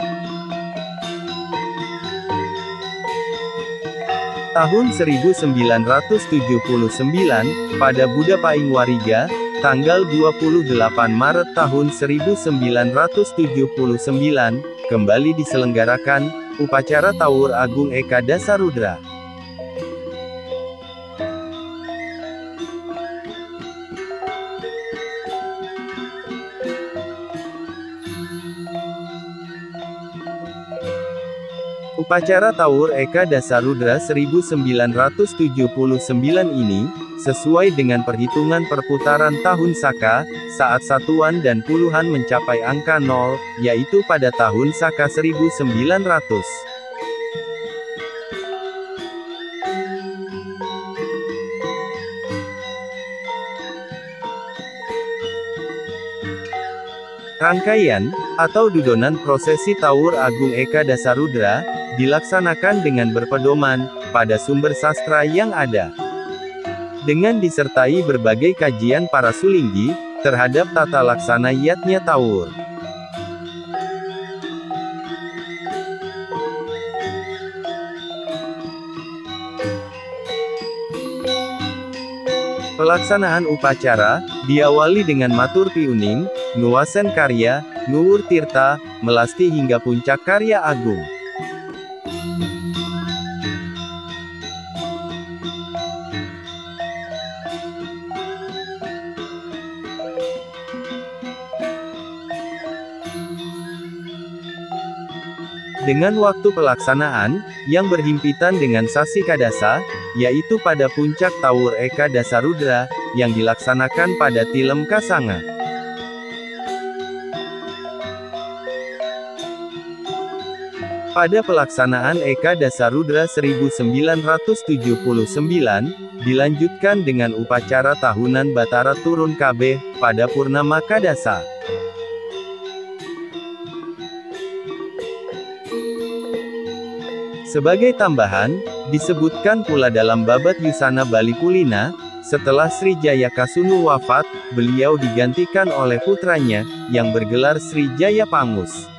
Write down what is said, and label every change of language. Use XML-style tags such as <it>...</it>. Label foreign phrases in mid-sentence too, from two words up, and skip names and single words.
<id>Tahun 1979, pada Buddha Paing Wariga, tanggal 28 Maret tahun 1979, kembali diselenggarakan upacara Tawur Agung Eka Dasarudra. Upacara Tawur Eka Dasarudra 1979 ini sesuai dengan perhitungan perputaran tahun Saka, saat satuan dan puluhan mencapai angka 0, yaitu pada tahun Saka 1900. Rangkaian, atau dudonan prosesi Tawur Agung Eka Dasarudra, dilaksanakan dengan berpedoman pada sumber sastra yang ada. Dengan disertai berbagai kajian para sulinggi terhadap tata laksana yatnya Tawur. Pelaksanaan upacara diawali dengan</id> <ban>matur piuning, nuwasen karya, nuwur tirta,</ban> <id>melasti hingga puncak karya agung. Dengan waktu pelaksanaan yang berhimpitan dengan Sasi Kadasa, yaitu pada puncak Tawur Eka Dasarudra, yang dilaksanakan pada Tilem Kasanga. Pada pelaksanaan Eka Dasarudra 1979, dilanjutkan dengan upacara tahunan Batara Turun Kabeh, pada Purnama Kadasa. Sebagai tambahan, disebutkan pula dalam Babat Yusana Bali Pulina, setelah Sri Jaya Kasunu wafat, beliau digantikan oleh putranya, yang bergelar Sri Jaya Pangus.</id>